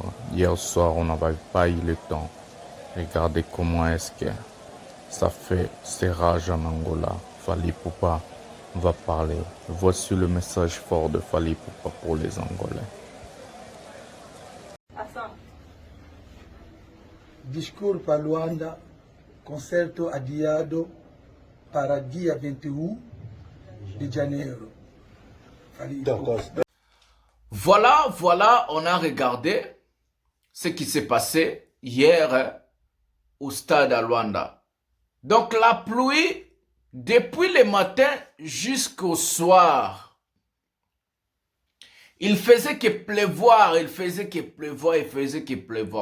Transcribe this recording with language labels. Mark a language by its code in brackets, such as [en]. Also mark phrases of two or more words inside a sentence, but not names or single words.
[fr] Hier soir, on n'avait pas eu le temps. Regardez comment est-ce que ça fait ces rages en Angola. Fally Ipupa va parler. Voici le message fort de Fally Ipupa pour les Angolais. [pt] Discours para Luanda, concerto adiado para dia 21 de janeiro. [fr] Voilà, on a regardé ce qui s'est passé hier au stade à Luanda. Donc la pluie, depuis le matin jusqu'au soir, il faisait que pleuvoir, il faisait que pleuvoir, il faisait que pleuvoir.